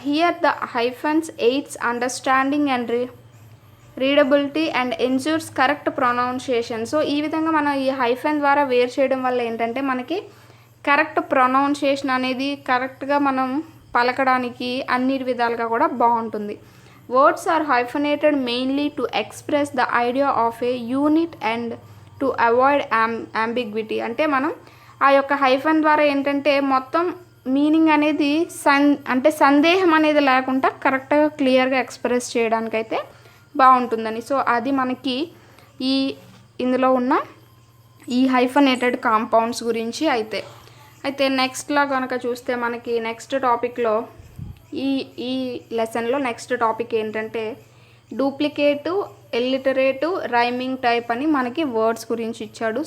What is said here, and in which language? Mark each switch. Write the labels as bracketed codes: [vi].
[en] Here the hyphens aids understanding and readability and ensures correct pronunciation. [te] So ఈ విధంగా మనం ఈ హైఫన్ ద్వారా వేరు చేయడం వల్ల ఏంటంటే మనకి కరెక్ట్ ప్రొనౌన్సియేషన్ అనేది కరెక్ట్గా మనం పలకడానికి అన్ని విధాలుగా కూడా బాగుంటుంది. [en] Words are hyphenated mainly to express the idea of a unit and to avoid ambiguity. [te] అంటే మనం ఆ యొక్క హైఫన్ ద్వారా ఏంటంటే మొత్తం మీనింగ్ అనేది సందేహం అనేది లేకుండా కరెక్ట్గా క్లియర్గా ఎక్స్ప్రెస్ చేయడానికైతే బాగుంటుందని. సో అది మనకి ఇందులో ఉన్న ఈ హైఫనేటెడ్ కాంపౌండ్స్ గురించి అయితే నెక్స్ట్లో కనుక చూస్తే మనకి నెక్స్ట్ టాపిక్లో ఈ లెసన్లో నెక్స్ట్ టాపిక్ ఏంటంటే డూప్లికేటివ్, ఎల్లిటరేటివ్, రైమింగ్ టైప్ అని మనకి వర్డ్స్ గురించి ఇచ్చాడు.